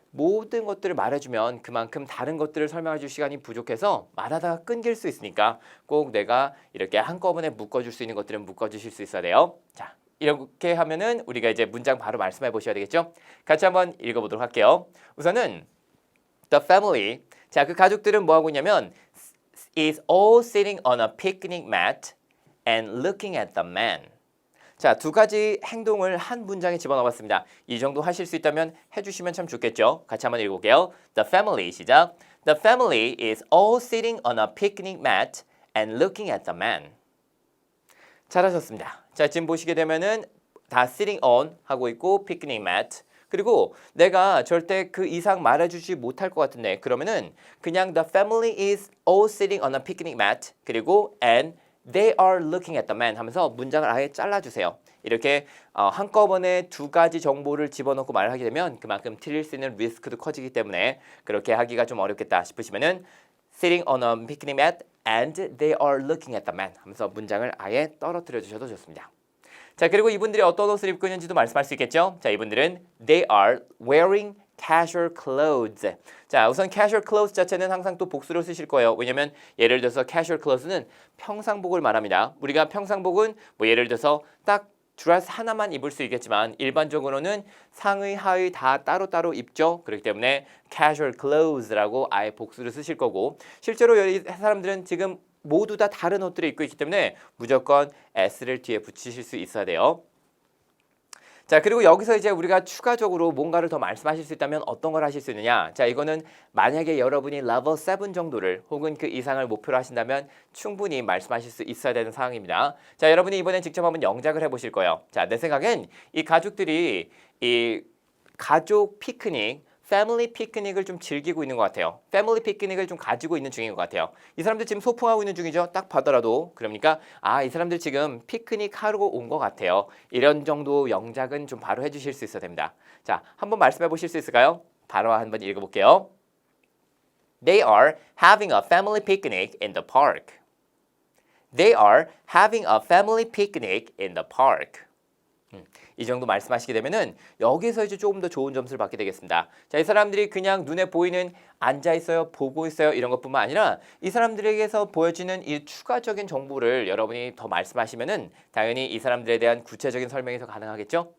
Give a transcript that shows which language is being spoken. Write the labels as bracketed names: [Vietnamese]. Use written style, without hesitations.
[Korean] 모든 것들을 말해주면 그만큼 다른 것들을 설명해 줄 시간이 부족해서 말하다가 끊길 수 있으니까 꼭 내가 이렇게 한꺼번에 묶어줄 수 있는 것들은 묶어주실 수 있어야 돼요. 자, 이렇게 하면은 우리가 이제 문장 바로 말씀해 보셔야 되겠죠? 같이 한번 읽어보도록 할게요. 우선은 [English] the family, 자, [Korean] 그 가족들은 뭐 하고 있냐면 [English] is all sitting on a picnic mat and looking at the man. [Korean] 자, 두 가지 행동을 한 문장에 집어넣어봤습니다. 이 정도 하실 수 있다면 해주시면 참 좋겠죠. 같이 한번 읽어볼게요. [English] The family, 시작. The family is all sitting on a picnic mat and looking at the man. [Korean] 잘하셨습니다. 자, 지금 보시게 되면은 다 [English] sitting on [Korean] 하고 있고 [English] picnic mat. [Korean] 그리고 내가 절대 그 이상 말해주지 못할 것 같은데 그러면은 그냥 [English] the family is all sitting on a picnic mat 그리고 and they are looking at the man [Korean] 하면서 문장을 아예 잘라주세요. 이렇게 한꺼번에 두 가지 정보를 집어넣고 말을 하게 되면 그만큼 틀릴 수 있는 리스크도 커지기 때문에 그렇게 하기가 좀 어렵겠다 싶으시면은 [English] sitting on a picnic mat and they are looking at the man [Korean] 하면서 문장을 아예 떨어뜨려 주셔도 좋습니다. 자, 그리고 이분들이 어떤 옷을 입고 있는지도 말씀할 수 있겠죠? [English] 자, [Korean] 이분들은 [English] they are wearing casual clothes. [Korean] 자, 우선 [English] casual clothes [Korean] 자체는 항상 또 복수로 쓰실 거예요. 왜냐면 예를 들어서 casual clothes는 평상복을 말합니다. 우리가 평상복은 뭐 예를 들어서 딱 드레스 하나만 입을 수 있겠지만 일반적으로는 상의, 하의 다 따로따로 입죠. 그렇기 때문에 [English] casual clothes [Korean] 라고 아예 복수를 쓰실 거고 실제로 이 사람들은 지금 모두 다 다른 옷들을 입고 있기 때문에 무조건 s를 뒤에 붙이실 수 있어야 돼요. 자, 그리고 여기서 이제 우리가 추가적으로 뭔가를 더 말씀하실 수 있다면 어떤 걸 하실 수 있느냐? 자, 이거는 만약에 여러분이 level 7 정도를 혹은 그 이상을 목표로 하신다면 충분히 말씀하실 수 있어야 되는 상황입니다. 자, 여러분이 이번엔 직접 한번 영작을 해보실 거예요. 자, 내 생각엔 이 가족들이 이 가족 피크닉 패밀리 피크닉을 좀 즐기고 있는 것 같아요. 패밀리 피크닉을 좀 가지고 있는 중인 것 같아요. 이 사람들 지금 소풍하고 있는 중이죠. 딱 봐더라도. 그러니까 이 사람들 지금 피크닉 하러 온 것 같아요. 이런 정도 영작은 좀 바로 해주실 수 있어야 됩니다. 자, 한번 말씀해 보실 수 있을까요? 바로 한번 읽어볼게요. [English] They are having a family picnic in the park. They are having a family picnic in the park. [Korean] 이 정도 말씀하시게 되면은 여기서 이제 조금 더 좋은 점수를 받게 되겠습니다. 자, 이 사람들이 그냥 눈에 보이는 앉아 있어요, 보고 있어요 이런 것뿐만 아니라 이 사람들에게서 보여지는 이 추가적인 정보를 여러분이 더 말씀하시면은 당연히 이 사람들에 대한 구체적인 설명이 더 가능하겠죠.